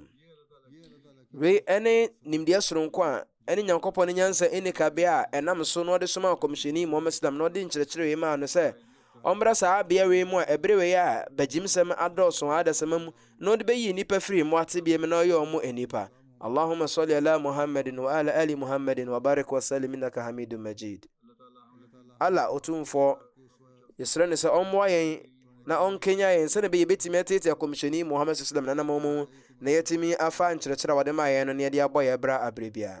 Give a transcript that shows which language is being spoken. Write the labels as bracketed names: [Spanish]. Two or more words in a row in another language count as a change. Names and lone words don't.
[Akan] Wei ɛne nimdeɛ soronko a ɛne Nyankopɔn ne nyansa ɛne kabea a ɛnam so na ɔde soma kɔmhyɛni Muhammad sallam na ɔde nkyerɛkyerɛ wei maa no sɛ ɔmmra saa abea wei mu a ɛberɛ wei a bagyimsɛm adɔɔso adasɛm mu na ɔde bɛyi nnipa firi mu atebea mu na ɔyɛ ɔmo anipa. [Arabic] اللهم صل على محمد وعلى آل محمد وبارك وسلم إنك حميد مجيد. [Akan] Allah ɔtumfoɔ yɛsrɛ ne sɛ ɔmmoa yɛn na ɔnkenya yɛn sɛne bɛyɛ bɛtumi atete kɔmhyɛni Muhammad sallam na nam mu na yɛtumi afa nkyerɛkyerɛ a wɔde ma yɛn no na yɛde abɔ yɛ bra aberɛ bia.